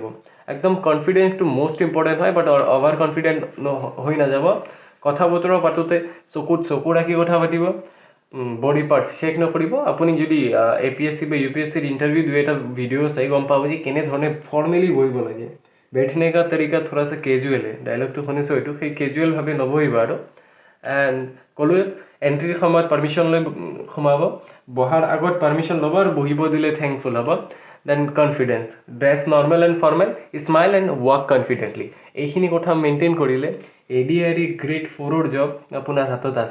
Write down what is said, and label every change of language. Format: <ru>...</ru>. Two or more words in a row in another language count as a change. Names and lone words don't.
<as>একদম কনফিডেন্সটো</as> <en>most important</en> <as>হয়,</as> <en>but over confident</en> <as>হৈ নাযাব। কথা বতৰা পাতোঁতে চকুত চকু ৰাখি কথা পাতিব,</as> <en>body parts check</en> <as>নকৰিব। আপুনি যদি APSC বা UPSCৰ ইণ্টাৰভিউ 2-এটা ভিডিঅ' চাই গম পাব যে কেনেধৰণে ফৰ্মেলি বহিব লাগে।</as> <hi>बैठने का तरीका थोड़ा सा कैजुअल है,</hi> <as>ডাইলগটো শুনিছোঁ এইটো, সেই কেজুৱেলভাৱে নবহিব আৰু। এণ্ড ক'লোৱে এণ্ট্ৰিৰ সময়ত পাৰ্মিশ্যন লৈ সোমাব, বহাৰ আগত পাৰ্মিশ্যন ল'ব আৰু বহিব দিলে থেংকফুল হ'ব।</as> <en>Then confidence, dress normal and formal, smile and walk confidently.</en> <as>এইখিনি কথা মেইনটেইন কৰিলে ADRE গ্ৰেড 4ৰ জব আপোনাৰ হাতত আছে।</as>